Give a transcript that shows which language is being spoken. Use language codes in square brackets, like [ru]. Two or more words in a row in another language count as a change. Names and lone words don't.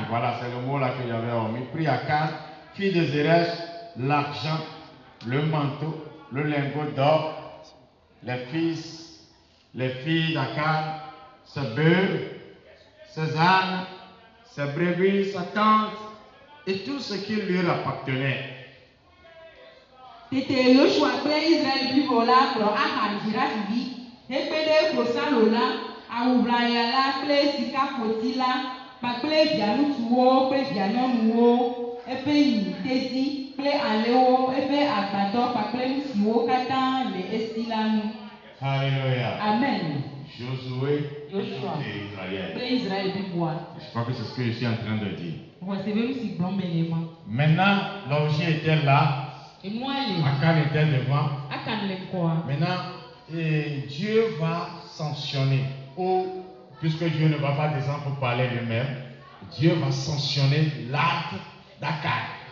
[fr] Voilà, c'est le mot là que j'avais omis. Prit Akan, fille de Zéresh, l'argent, le manteau, le lingot d'or, les filles d'Akan, ses bœufs, ses ânes, ses brebis, sa tente et tout ce qui lui appartenait. [ee] Tete Yoshua kple Israël blibo la kplɔ Akan dzrafi hekpe ɖe klosalo la, awuʋlaya la kple sikapoti la kpakple via ŋutsuwo kple via nyɔnuwo, eƒe nyi teti kple alẽwo, eƒe agbadɔ kpakple nu siwo katã le esi la ŋu. [fr] Alléluia. Amen. Josué Joshua et [ee] kple Israël bliboa. [fr] Je crois que c'est ce que je suis en train de dire. [ee] Wɔsebe nu si gblɔm mele ma. [fr] Maintenant, l'objet était là. Akan était devant. Maintenant, Dieu va sanctionner. Ou, puisque Dieu ne va pas descendre pour parler lui-même, Dieu va sanctionner l'acte d'Akan.